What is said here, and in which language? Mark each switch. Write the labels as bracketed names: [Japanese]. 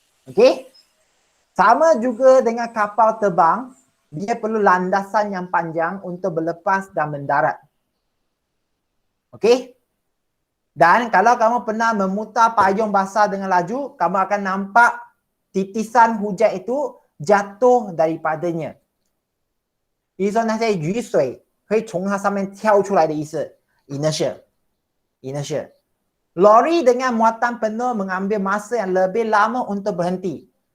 [Malay] Okey? Sama juga dengan kapal terbang, dia perlu landasan yang panjang untuk berlepas dan mendarat. Okey? Dan kalau kamu pernah memutar payung basah dengan laju, kamu akan nampak titisan hujan itu jatuh daripadanya. [Chinese] 意思说那些雨水可以从它上面跳出来的意思。 [English] Inertia. [Malay] Lori dengan muatan penuh mengambil masa yang lebih lama untuk berhenti.